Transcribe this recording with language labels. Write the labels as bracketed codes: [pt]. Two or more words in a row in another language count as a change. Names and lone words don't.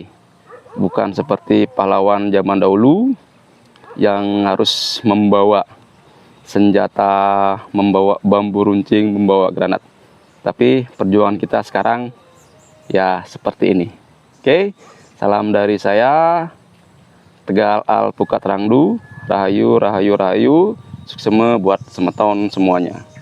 [id] Bukan seperti pahlawan zaman dahulu yang harus membawa senjata, membawa bambu runcing, membawa granat. Tapi perjuangan kita sekarang ya seperti ini. Oke, salam dari saya, Tegal Alpukat Rangdu. [ban] Rahayu, rahayu, rahayu. Suksema buat semeton semuanya.